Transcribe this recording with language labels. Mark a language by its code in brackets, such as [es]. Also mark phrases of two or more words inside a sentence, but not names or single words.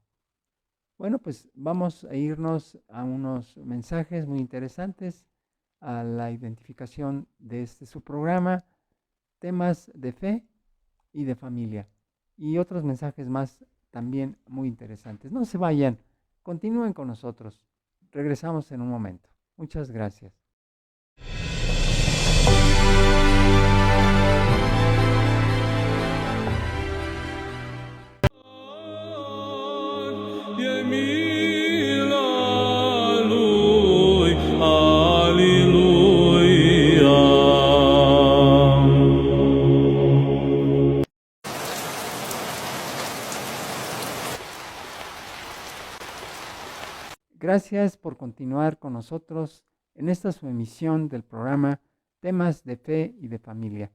[es] Bueno, pues vamos a irnos a unos mensajes muy interesantes, a la identificación de su programa, temas de fe y de familia, y otros mensajes más también muy interesantes. No se vayan, continúen con nosotros. Regresamos en un momento. Muchas gracias. [ro] E mila lui, Alleluia. [es] Gracias por continuar con nosotros en esta su emisión del programa Temas de Fe y de Familia.